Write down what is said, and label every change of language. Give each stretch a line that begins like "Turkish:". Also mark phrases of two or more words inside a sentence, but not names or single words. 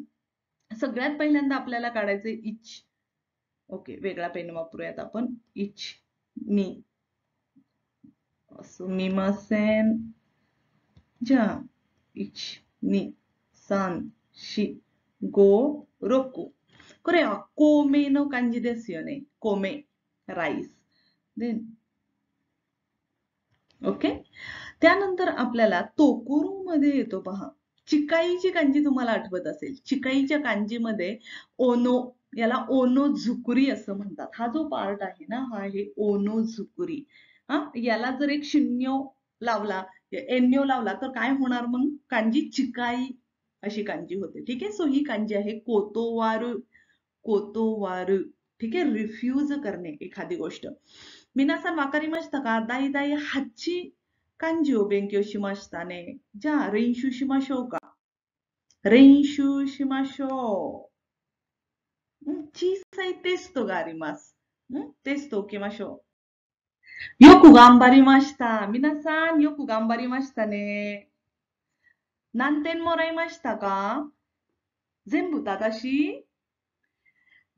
Marathi: सगळ्यात पहिल्यांदा आपल्याला काढायचे इच. ओके. वेगळा पेन वापरूयात आपण. इच नि.
Japanese: すみません。じゃ 一 二 三 四 五 六. これは米の漢字ですよね。
English: 米、 rice. then okay.
Marathi: त्यानंतर आपल्याला तोकुरू मध्ये येतो पहा. चिकाईची कांजी तुम्हाला आठवत असेल. चिकाईच्या कांजीमध्ये ओनो, याला ओनो झुकुरी असं म्हणतात. हा जो पार्ट आहे ना, हा आहे ओनो झुकुरी. याला जर एक शून्य लावला, एन्यो लावला तर काय होणार मग? कांजी चिकाई अशी कांजी होते. ठीक आहे. सो ही कांजी आहे कोतोवारू. कोतोवारू. ठीक आहे. रिफ्यूज करणे एखादी गोष्ट.
Japanese: 皆さん 分かりました か？ 第 第 八 漢字 を 勉強 しました ね. じゃ 練習 しましょう か？ 練習 しましょう. 小さいテストがあります。テストを受けましょう。よく頑張りました。皆さん、よく頑張りましたね。何点もらいましたか？全部正しい？